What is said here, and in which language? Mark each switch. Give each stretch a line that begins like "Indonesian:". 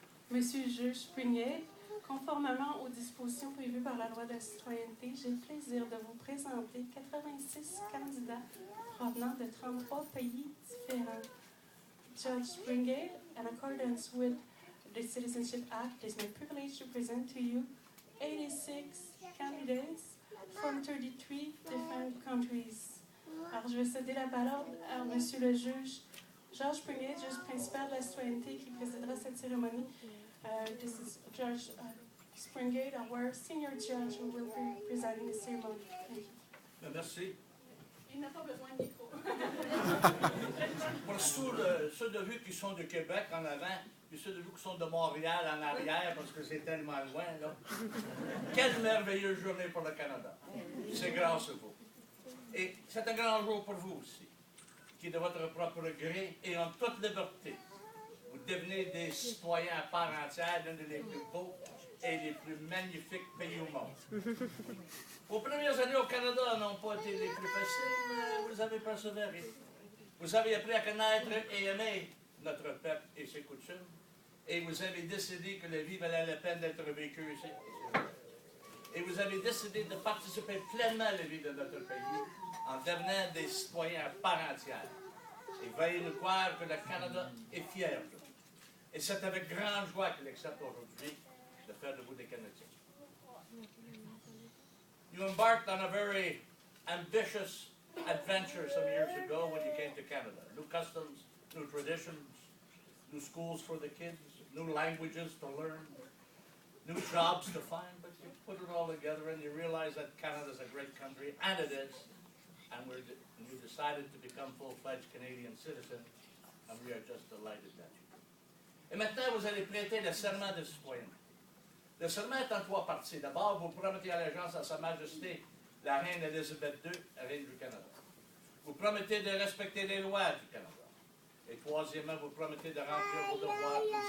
French: Monsieur le juge Springate, conformément aux dispositions prévues par la loi de la citoyenneté, j'ai le plaisir de vous présenter 86 candidats provenant de 33 pays différents.
English: Judge Springate, in accordance with the Citizenship Act, it is my privilege to present to you 86 candidates from 33 different countries.
French: Alors, je vais céder la parole à Monsieur le juge Georges Springate, juge principal de la citoyenneté, qui présidera cette cérémonie.
English: This is Judge Springate, our senior judge, who will be presiding the ceremony. Thank you.
French: Merci. Il n'a pas besoin de micro. Pour ceux de vous qui sont de Québec en avant, puis ceux de vous qui sont de Montréal en arrière, parce que c'est tellement loin, là. Quelle merveilleuse journée pour le Canada. C'est grâce à vous. Et c'est un grand jour pour vous aussi, qui de votre propre gré et en toute liberté, vous devenez des citoyens à part entière d'un des plus beaux et les plus magnifiques pays au monde. Vos premières années au Canada n'ont pas été les plus faciles, mais vous avez persévéré. Vous avez appris à connaître et aimer notre peuple et ses coutumes, et vous avez décidé que la vie valait la peine d'être vécue ici. Et vous avez décidé de participer pleinement à la vie de notre pays en devenant des citoyens à part entière. Et veuillez nous croire que le Canada est fier de vous. Et c'est avec grande joie qu'il accepte aujourd'hui de faire de vous des Canadiens.
English: You embarked on a very ambitious adventure some years ago when you came to Canada. New customs, new traditions, new schools for the kids, new languages to learn, new jobs to find, but you put it all together and you realize that Canada is a great country, and it is, and you decided to become full-fledged Canadian citizen, and we are just delighted that you do.
French: Et maintenant, vous allez prêter le serment de citoyen. Le serment est en trois parties. D'abord, vous promettez allégeance à Sa Majesté, la Reine Élisabeth II, la Reine du Canada. Vous promettez de respecter les lois du Canada. Et troisièmement, vous promettez de remplir vos devoirs.